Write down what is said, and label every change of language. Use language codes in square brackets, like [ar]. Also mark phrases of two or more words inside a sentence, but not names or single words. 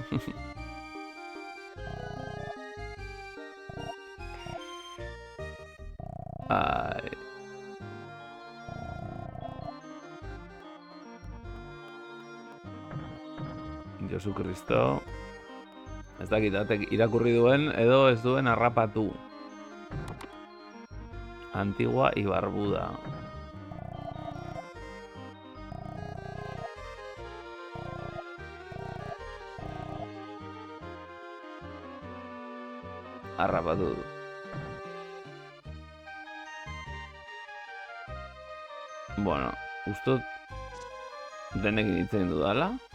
[eu] Ai. Josu Kristo. Ez dakit, irakurri duen edo ez duen harrapatu. Antigua y Barbuda. Harrapatu du. Bueno, ustot denekin hitz egin dudala.